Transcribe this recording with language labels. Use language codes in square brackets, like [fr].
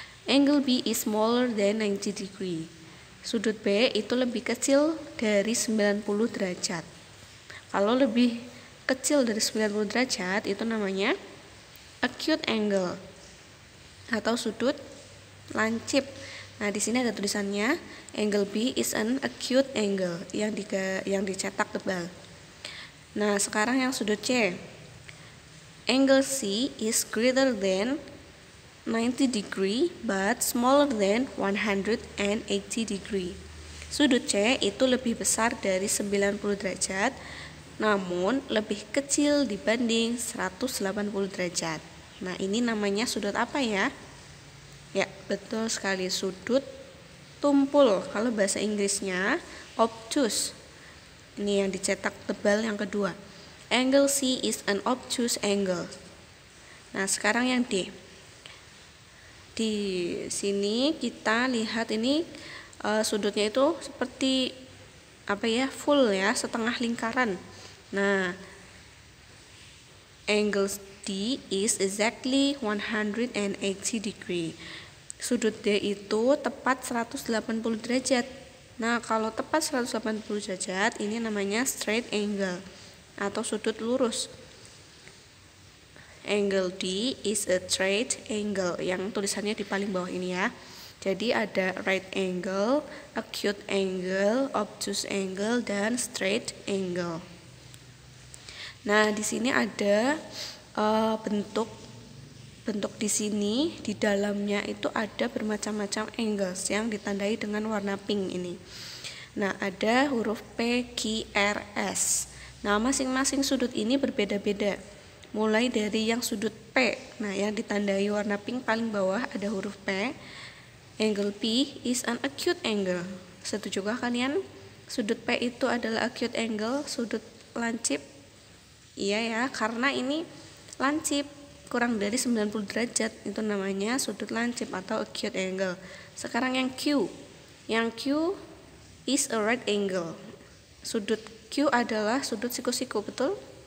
[en] Angle B is smaller than 90 degree. [id] Sudut B itu lebih kecil dari 90 derajat. Kalau lebih kecil dari 90 derajat itu namanya acute angle atau sudut lancip. Nah, di sini ada tulisannya [en] angle B is an acute angle [id] yang dicetak tebal. Nah, sekarang yang sudut C. [en] Angle C is greater than 90 degree but smaller than 180 degree. [id] Sudut C itu lebih besar dari 90 derajat namun lebih kecil dibanding 180 derajat. Nah, ini namanya sudut apa ya? Ya, betul sekali, sudut tumpul. Kalau bahasa Inggrisnya obtuse. Ini yang dicetak tebal yang kedua. [en] Angle C is an obtuse angle. [id] Nah, sekarang yang D. Di sini kita lihat ini sudutnya itu seperti apa ya? Full ya, setengah lingkaran. [en] Nah, angle D is exactly 180 degree. [id] Sudut D itu tepat 180 derajat. Nah, kalau tepat 180 derajat ini namanya straight angle atau sudut lurus. [en] Angle D is a straight angle [id] yang tulisannya di paling bawah ini ya. Jadi ada right angle, acute angle, obtuse angle, dan straight angle. Nah, di sini ada bentuk di sini di dalamnya itu ada bermacam-macam angles yang ditandai dengan warna pink ini. Nah, ada huruf P, Q, R, S. Nah, masing-masing sudut ini berbeda-beda. Mulai dari yang sudut P. Nah, yang ditandai warna pink paling bawah ada huruf P. [en] Angle P is an acute angle. [id] Setujukah kalian? Sudut P itu adalah acute angle, sudut lancip. Iya ya, karena ini lancip kurang dari 90 derajat itu namanya sudut lancip atau acute angle. Sekarang yang Q. Yang Q [en] is a right angle. [id] Sudut Q adalah sudut siku-siku, betul?